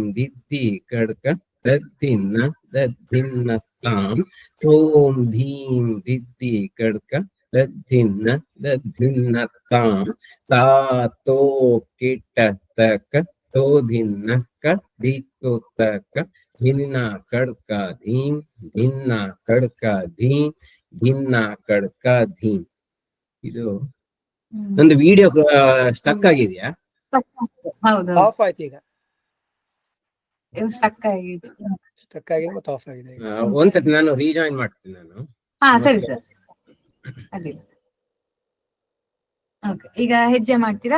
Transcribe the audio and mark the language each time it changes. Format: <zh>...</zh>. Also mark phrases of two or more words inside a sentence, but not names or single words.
<kn>ದಿದ್ದಿ ಕಡ್ಕ ದದ್ದಿನ್ನ ದದ್ದಿನ್ನ ತಾಂ ತೋಂ ಧೀಂ ದಿದ್ದಿ ಕಡ್ಕ ದದ್ದಿನ್ನ ದದ್ದಿನ್ನ ತಾಂ ತಾ ತೋ ಕಿಟ ತಕ ತೋ ದಿನ್ನಕ್ಕ ದಿಕ್ಕು ತಕ ಧಿನ್ನ ಕಡ್ಕ ಧೀಂ ಧಿನ್ನ ಕಡ್ಕ ಧೀಂ ಧಿನ್ನ ಕಡ್ಕ ಧೀಂ. ಇದು ನಂದು ವಿಡಿಯೋ ಸ್ಟಕ್ ಆಗಿದೆಯಾ? ಹೌದು ಆಫ್ ಆಯ್ತು ಈಗ, ಸ್ಟಕ್ ಆಗಿದೆ. ಸ್ಟಕ್ ಆಗಿದೆ ಮತ್ತೆ ಆಫ್ ಆಗಿದೆ ಈಗ. ಒಂದ್ಸತಿ ನಾನು ರೀಜಾಯಿನ್ ಮಾಡ್ತೀನಿ ನಾನು. ಹಾ ಸರಿ ಸರ್, ಅಡ್ಡಿಲ್ಲ. ಓಕೆ, ಈಗ ಹೆಜ್ಜೆ ಮಾಡ್ತೀರಾ?</kn>